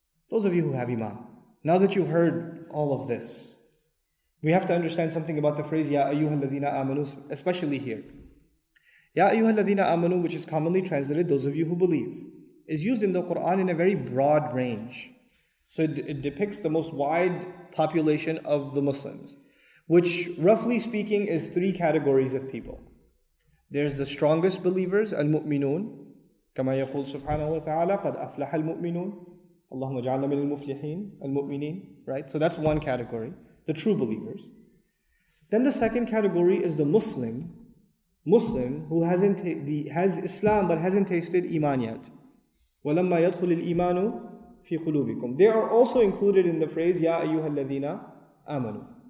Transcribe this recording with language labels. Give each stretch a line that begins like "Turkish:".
English: Those of you who have iman, now that you've heard all of this, we have to understand something about the phrase
Arabic: Ya ayyuhal ladhina amanu,
English: especially here.
Arabic: Ya ayyuhal ladhina amanu,
English: which is commonly translated those of you who believe, is used in the Quran in a very broad range. So it depicts the most wide population of the Muslims, which roughly speaking is three categories of people. There's the strongest believers,
Arabic: al-mu'minun, كما يقول سبحانه وتعالى قد أفلح المؤمنون اللهم اجعلنا من المفلحين المؤمنين, right?
English: So that's one category, the true believers. Then the second category is the Muslim who has Islam but hasn't tasted iman yet.
Arabic: وَلَمَّا يَدْخُلِ الْإِيمَانُ فِي قُلُوبِكُمْ.
English: They are also included in the phrase
Arabic: Ya ayyuhal ladhina amanu.